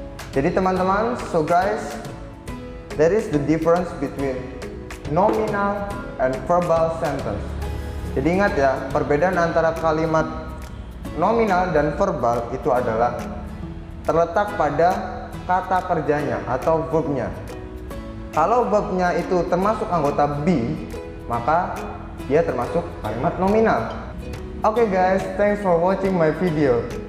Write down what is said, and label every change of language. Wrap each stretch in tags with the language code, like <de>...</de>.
<id>Jadi teman-teman,</id> <en>so guys, there is the difference between nominal and verbal sentence.</en> <id>Jadi ingat ya, perbedaan antara kalimat nominal dan verbal itu adalah terletak pada kata kerjanya atau verbnya. Kalau verbnya itu termasuk anggota be, maka dia termasuk kalimat nominal.</id> <en>Oke guys, thanks for watching my video.</en>